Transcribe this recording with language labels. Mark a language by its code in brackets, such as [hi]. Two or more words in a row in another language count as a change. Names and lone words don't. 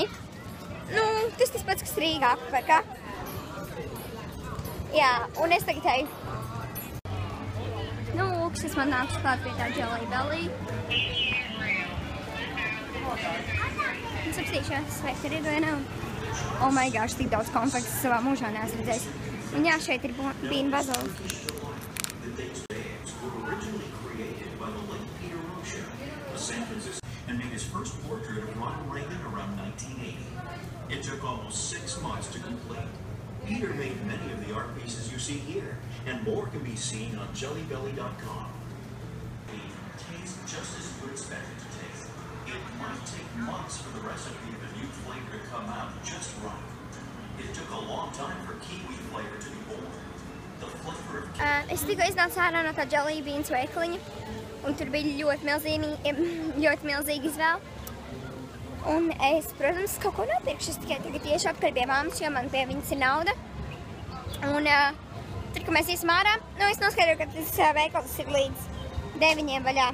[lv] Tas pats, kas Rīgā apakā. Jā, un es tagad eju. Lūk, es man nākšu klāt pie tā Jelly Belly. Es apstīšos, vai tur ir vai nav. [en] Oh my gosh, [lv] tik daudz konfekts savā mūžā neesmu redzējis. Un jā, šeit ir Bean Boozled. [en] And made his first portrait of Ronald Reagan around 1980. It took almost 6 months to complete. Peter made many of the art pieces you see here, and more can be seen on jellybelly.com. It tastes just as you expect it to taste. It might take months for the recipe of a new flavor to come out just right. It took a long time for kiwi flavor to be born. The flavor of [lv] Es tikko iznācu ārā no tā Jelly Beans veikaliņa, un tur bija ļoti milzīga izvēle. Un es, protams, kaut ko nopirkšu, es tikai tagad iešu atpakaļ pie mammas, jo man pie viņas ir nauda. Un tad, kad mēs iesim ārā, es noskaidroju, ka tas veikals ir līdz 9 vaļā.